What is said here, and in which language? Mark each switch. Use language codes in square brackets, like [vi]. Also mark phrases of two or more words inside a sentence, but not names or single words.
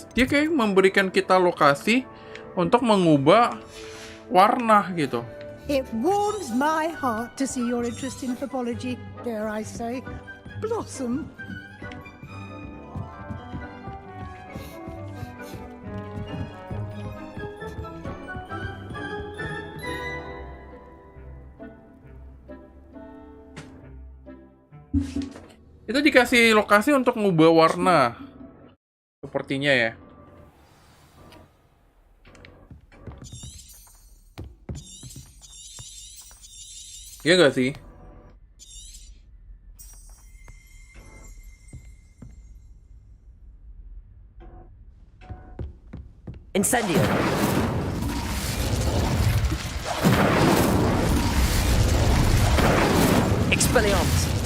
[id] Dia kayak memberikan kita lokasi untuk mengubah warna gitu. [en] It warms my heart to see your interest in pathology, dare I say, blossom. [id] Itu dikasih lokasi untuk ngubah warna. Sepertinya ya. Iya nggak sih? Incendio. Expelliarmus.